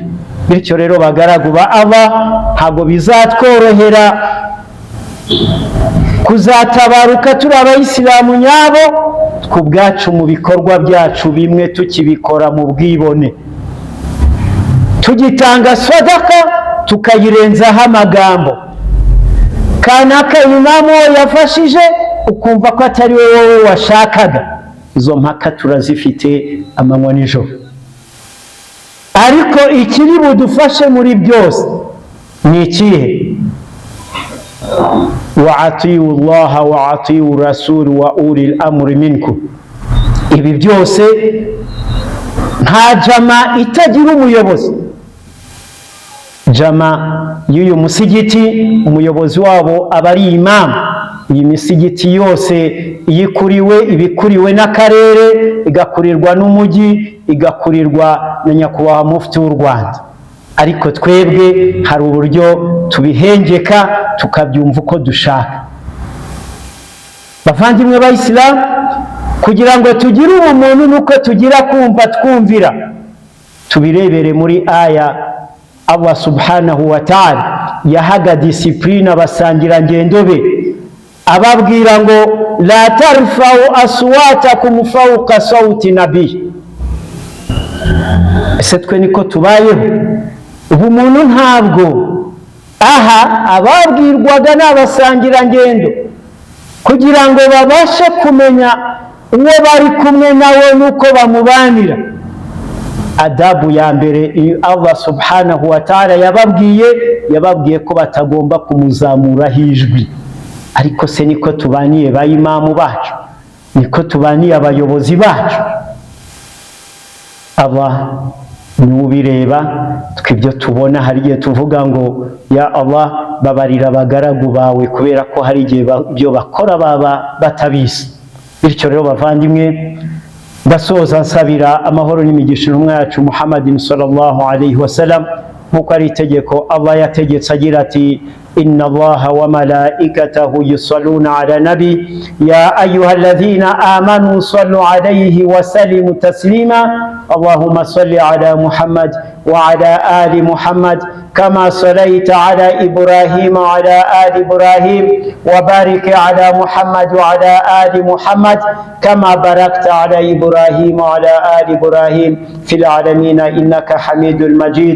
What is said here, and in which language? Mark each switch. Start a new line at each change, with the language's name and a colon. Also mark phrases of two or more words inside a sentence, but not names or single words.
Kinyarwanda: Bityo rero bagaragu ba Allah, ntabwo bizatworohera kuzatabaruka turi abayisilamu nyabo ku bwacu mu bikorwa byacu bimwe tukibikora mu bwibone, tugitanga sadaka tukayirenzaho amagambo kanaka imamu yafashije ukumva ko atari wowe washakaga. Izo mpaka turazifite amanywa nijoro, ariko ikiri budufashe muri byose ni ikihe?
Arabic: وأطيعوا الله وأطيعوا الرسول وأولي الأمر منكم.
Kinyarwanda: Ibi byose nta jama itagira umuyobozi. Jama y'uyu musigiti umuyobozi wabo aba ari imamu. Iyi misigiti yose ibikuriwe n'akarere, igakurirwa n'umujyi, igakurirwa na nyakubahwa mufti w'u Rwanda. Ariko twebwe hari uburyo tubihengeka tukabyumva uko dushaka. Bavandimwe b'Isilamu, kugira ngo tugire ubumuntu nuko tugira kumva twumvira. Tubirebere muri aya
Arabic: الله سبحانه وتعالى
Kinyarwanda: yahaga disipurine abasangira ngendo be, ababwira ngo
Arabic: لا ترفعوا أصواتكم فوق صوت النبي.
Kinyarwanda: Ese twe niko tubayeho? Ubumuntu ntabwo aha ababwirwaga n'abasangira ngendo kugira ngo babashe kumenya uwo bari kumwe nawe nuko bamubanira. Adabu ya mbere
Arabic: الله سبحانه وتعالى
Kinyarwanda: yababwiye ko batagomba kumuzamuraho ijwi. Ariko se niko tubaniye ba imamu bacu? Niko tubaniye abayobozi bacu? Allah nubireba, twibyo tubona hari igihe tuvuga ngo
Arabic: يا الله
Kinyarwanda: babarira abagaragu bawe kubera ko hari igihe byo bakora baba batabizi. Bityo rero bavandimwe, ndasoza nsabira amahoro n'imigisha intumwa yacu
Arabic: محمد صلى الله عليه وسلم,
Kinyarwanda: nkuko ari itegeko Allah yategetse agira ati
Arabic: إن الله وملائكته يصلون على النبي يا أيها الذين آمنوا صلوا عليه وسلموا تسليما اللهم صل على محمد وعلى آل محمد كما صليت على إبراهيم وعلى آل إبراهيم وبارك على محمد وعلى آل محمد كما باركت على إبراهيم وعلى آل إبراهيم في العالمين إنك حميد مجيد.